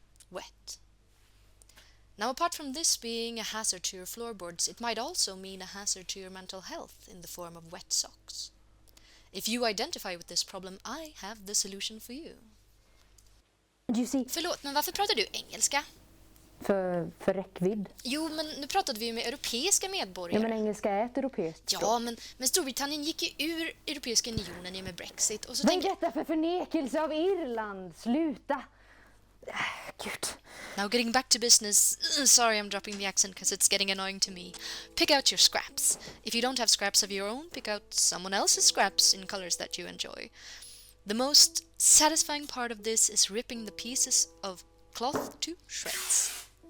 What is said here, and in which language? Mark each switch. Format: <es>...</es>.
<en>Wet. Now, apart from this being a hazard to your floorboards, it might also mean a hazard to your mental health in the form of wet socks. If you identify with this problem, I have the solution for you. Do you see?</en> <sv>Förlåt, men varför pratar du engelska? För räckvidd. Jo, men nu pratade vi ju med europeiska medborgare. Ja, men engelska är ett europeiskt språk. Ja, men Storbritannien gick ju ur Europeiska unionen i och med Brexit. Och så Vad är detta för förnekelse av Irland? Sluta! Gud.</sv> <en>Now getting back to business, sorry I'm dropping the accent because it's getting annoying to me. Pick out your scraps. If you don't have scraps of your own, pick out someone else's scraps in colors that you enjoy. The most satisfying part of this is ripping the pieces of cloth to shreds.</en>